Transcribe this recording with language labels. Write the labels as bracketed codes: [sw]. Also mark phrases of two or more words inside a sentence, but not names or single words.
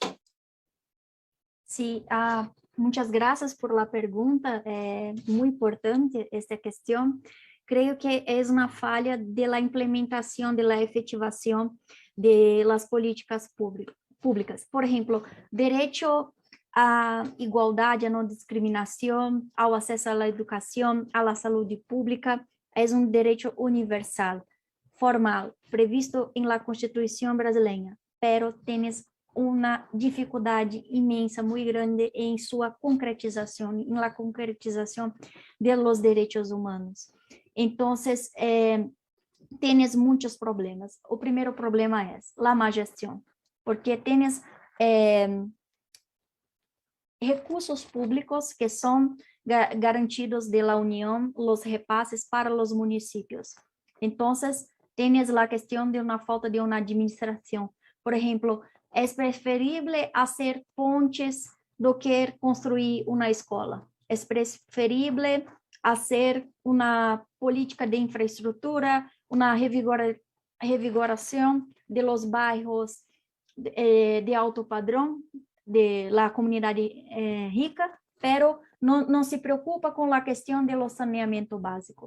[es] Sí, muchas gracias por la pregunta, muy importante esta cuestión. Creo que es una falla de la implementación, de la efectivación de las políticas públicas. Por ejemplo, derecho [pt] à igualdade, à não discriminação, ao acesso à educação, à saúde pública, é um direito universal, formal, previsto em la Constituição brasileira, [es] pero tienes [pt] uma dificuldade imensa, muito grande em sua concretização, em la concretização [es] de los derechos humanos. [pt] Então, tienes muitos problemas. O primeiro problema é a má gestão, porque tienes recursos públicos que são garantidos de la União, [es] los repases para los municipios. [pt] Então, tienes a questão de uma falta de uma administração. Por exemplo, é preferível fazer pontes do que construir uma escola. É preferível fazer uma política de infraestrutura, uma revigoração de los bairros de alto padrão, de la comunidade rica, pero não se preocupa com a questão do saneamento básico.